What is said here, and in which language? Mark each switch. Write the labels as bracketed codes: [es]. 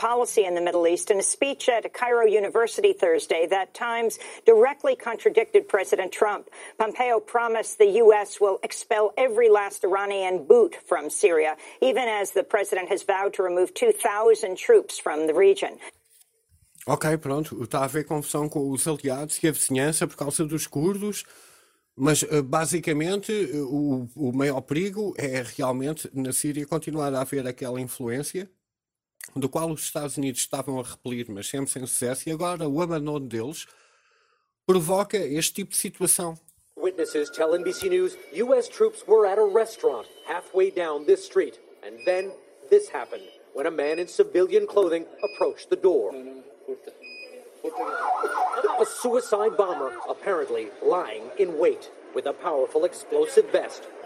[en] policy in the Middle East in a speech at a Cairo University Thursday that times directly contradicted President Trump. Pompeo promised the U.S. will expel every last Iranian boot from Syria, even as the president has vowed to remove 2,000 troops from the region. [pt] Ok, pronto. Está a haver confusão com os aliados e a vizinhança por causa dos curdos, mas basicamente o maior perigo é realmente na Síria continuar a haver aquela influência do qual os Estados Unidos estavam a repelir, mas sempre sem sucesso, e agora o abandono deles provoca este tipo de situação. [en] Witnesses tell NBC News U.S. troops were at a restaurant halfway down this street. And then this happened when a man in civilian clothing approached the door. A suicide bomber, apparently lying in wait with a powerful explosive vest.